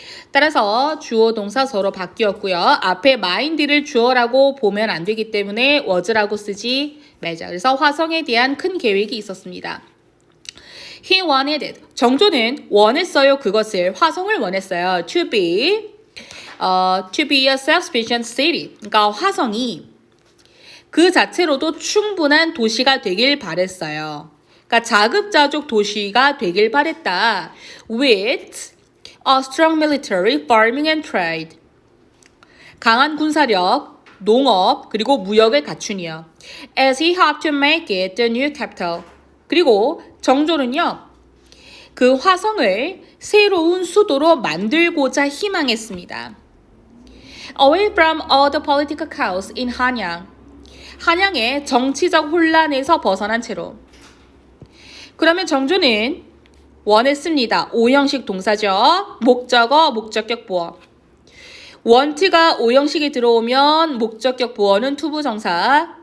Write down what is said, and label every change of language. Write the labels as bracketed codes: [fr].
[ko] 따라서 주어 동사 서로 바뀌었고요. 앞에 mind를 주어라고 보면 안 되기 때문에 was라고 쓰지 말자. 그래서 화성에 대한 큰 계획이 있었습니다. [en] He wanted it. [ko] 정조는 원했어요. 그것을 화성을 원했어요. [en] To be a self-sufficient city. [ko] 그러니까 화성이 그 자체로도 충분한 도시가 되길 바랬어요. 그러니까 자급자족 도시가 되길 바랬다. [en] With a strong military, farming and trade. [ko] 강한 군사력, 농업, 그리고 무역을 갖추니요. [en] As he hoped to make it the new capital. [ko] 그리고 정조는요. 그 화성을 새로운 수도로 만들고자 희망했습니다. [en] Away from all the political chaos in 한양. [ko] 한양의 정치적 혼란에서 벗어난 채로. 그러면 정조는 원했습니다. 오형식 동사죠. 목적어, 목적격 보어. 원트가 오형식이 들어오면 목적격 보어는 투부정사.